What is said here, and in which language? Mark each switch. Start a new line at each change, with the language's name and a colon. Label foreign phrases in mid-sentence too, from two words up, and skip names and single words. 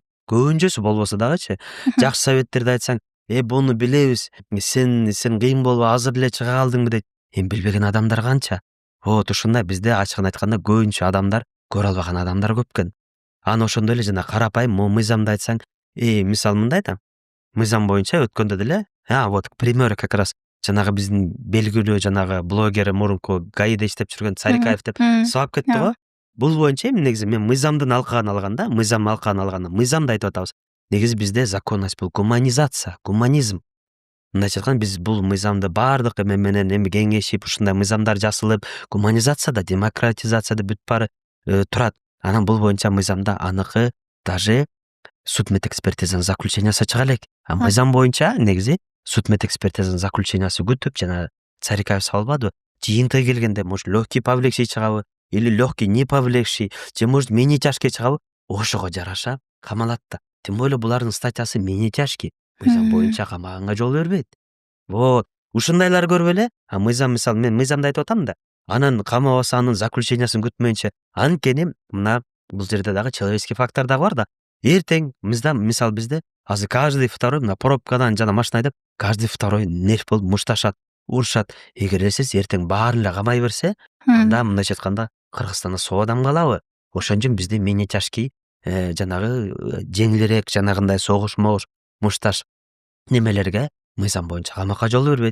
Kyrgyz: Көбүнчөсү болбосо дагычы. Жакшы советтерди айтсаң, буну билебиз. Сен кыйын болуп азыр эле чыга калдыңбы дейт. Билбеген адамдар канча. Вот ушундай бизде ачыгын айтканда көбүнчө адамдар көрө албаган адамдар көп экен. Аны ошондой эле жана карапайым мыйзамды айтсаң, мисалы мындай да. Мыйзам боюнча өткөндө деле,
Russian: вот к примеру как раз
Kyrgyz: жанагы биздин белгилүү жанагы блогер мурунку ГАИда иштеп жүргөн Царикаев деп сабап кетти го. Бул боюнча негизи мен мыйзамдын алкагын алганда, мыйзамды айтып атабыз. Негизи бизде законность бул гуманизация, гуманизм. Мындайча айтканда биз бул мыйзамды баардык менен кеңешип, ушундай мыйзамдар жасалып, гуманизацияда, демократизацияда бүт баары турат. Анан бул боюнча мыйзамда аныкы даже судмедэкспертизанын заключениясы чыга элек. Мыйзам боюнча негизи судмедэкспертизанын заключениясы күтүп жана Царикаев салбадыбы? Жыйынтыгы келгенде
Russian: может легкий повлекший чыгабы или легкий не повлекший, же может менее тяжкий чыгабы?
Kyrgyz: Ошого жараша камалат да.
Russian: Тем более
Kyrgyz: булардын статьясы
Russian: менее тяжкий.
Kyrgyz: Мыйзам боюнча камаганга жол бербейт. Вот. Ушундайлар көрбөй эле. Мыйзам мисалы мен мыйзамды айтып атам да. Анан камабаса анын заключениясын күтмөйүнчө. Анткени мына бул жерде дагы
Russian: человеческий фактор
Kyrgyz: дагы бар да. Эртең мисалы бизде азыр
Russian: каждый второй
Kyrgyz: мына пробкадан жана машина айдап,
Russian: каждый второй
Kyrgyz: нерв болуп мушташат, урушат. Эгер эле сиз эртең баарын эле камай берсе, анда мындайча айтканда Кыргызстанда соо адам калабы? Ошон үчүн бизде
Russian: менее тяжкий
Kyrgyz: жанагы жеңилирээк жанагындай согуш мушташ немелерге мыйзам боюнча камакка жол бербейт.